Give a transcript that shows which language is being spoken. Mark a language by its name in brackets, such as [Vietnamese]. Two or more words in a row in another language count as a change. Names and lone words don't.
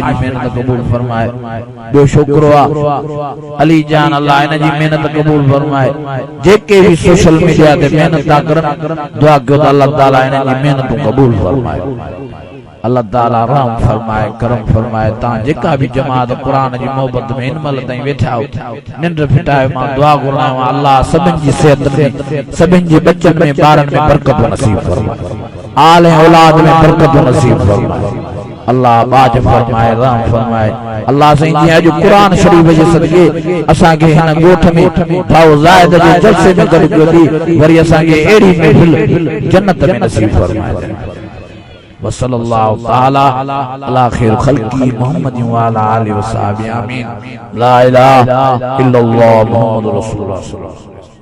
[Sindhi] महिनत क़बूल फरमाए ॿियो छोकिरो आहे अली जान अल्लाह हिन जी महिनत क़बूल फरमाए जेके बि सोशल मीडिया ते महिनत था करनि दुआ कयो त अल्लाह ताला हिन जी महिनत क़बूल फरमाए अल्लाह ताला रहम फरमाए करम फरमाए ता जेका भी जमात कुरान जी मोहब्बत में इनमल ताई बैठा हो निंड फिटाए मां दुआ करां अल्लाह सभिन जी सेहत में सभिन जे बच्चन में बारन में बरकत नसीब फरमाए आल औलाद में बरकत नसीब फरमाए अल्लाह बाज फरमाए राम फरमाए अल्लाह से जी अज कुरान शरीफ जे सदके असा के हन गोठ में भाव जायद जे जलसे में गड गदी वरी असा के एड़ी महफिल जन्नत में नसीब फरमाए [Arabic] وصلى الله تعالى على خير خلقه محمد وعلى آله وصحبه آمين لا إله إلا الله محمد رسول الله.